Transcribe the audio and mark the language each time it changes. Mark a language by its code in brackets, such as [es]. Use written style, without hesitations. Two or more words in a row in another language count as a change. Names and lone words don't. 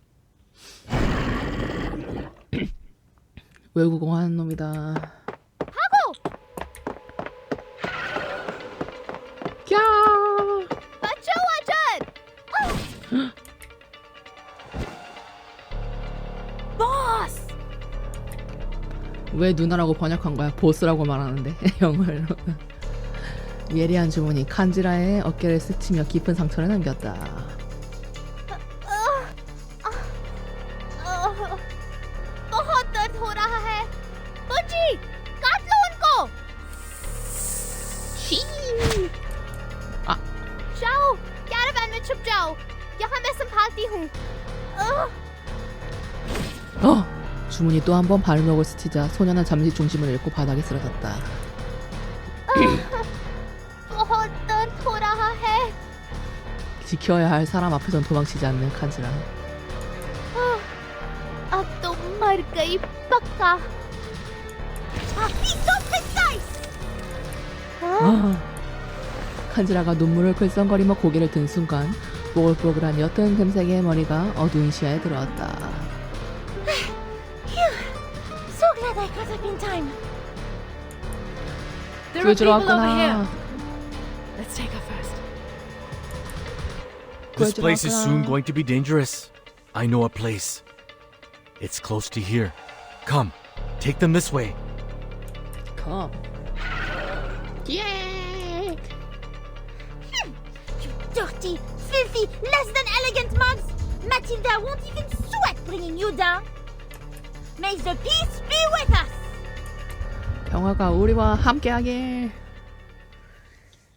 [ko] 외국어 하는 놈이다. [hi] भागो! [ko] 야! [hi] बचाओ अजर! बॉस. [ko] 왜 누나라고 번역한 거야? 보스라고 말하는데 영어로. 예리한 주문이 칸지라의 어깨를 스치며 깊은 상처를 남겼다. [hi] बहुत दर्द हो रहा है. बुच्ची, काट लो उनको. जाओ, कैरावैन में छुप जाओ. यहाँ मैं संभालती हूँ. [ko] 주문이 또 한 번 발목을 스치자 소녀는 잠시 중심을 잃고 바닥에 쓰러졌다. [hi] बहुत दर्द हो रहा है. [ko] 지켜야 할 사람 앞에선 도망치지 않는 칸지라. [hi] अब तो मर गई पक्का. [ko] 칸지라가 눈물을 글썽거리며 고개를 든 순간 뽀글뽀글한 옅은 금색의 머리가 어두운 시야에 들어왔다. [en] So glad I got up in time. There are people over here. [ko] 들어왔구나. [en] Let's take her first. This place is soon going to be dangerous. I know a place. It's close to here. Come, take them this way. Come. You dirty, filthy, less than elegant mugs! Matilda won't even sweat bringing you down. May the peace be with us! [ko] 평화가 우리와 함께하게.